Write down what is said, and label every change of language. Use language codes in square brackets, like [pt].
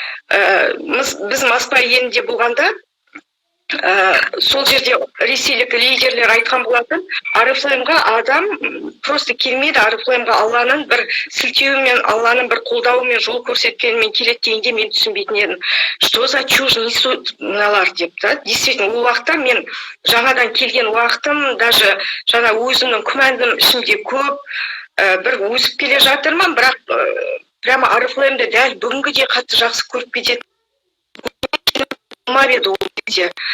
[kk] біз Москва елінде болғанда сол жерде ресейлік лидерлер айтқан болатын, Oriflame-ға адам просто келмейді, Oriflame-ға Алланың бір сілтеуімен, Алланың бір қолдауымен, жол көрсеткенімен келеді дегенде мен түсінбейтін едім. [ru] Что за чушь несут [kk] мыналар деп, [ru] да? Действительно, [kk] ол уақытта мен жаңадан келген уақытым, даже жаңа өзімнің күмәнім ішімде көп, бір өсіп келе жатырмын, бірақ прямо Oriflame-ді дәл бүгінгідей қатты жақсы көріп кетеді. Еді ол кезде.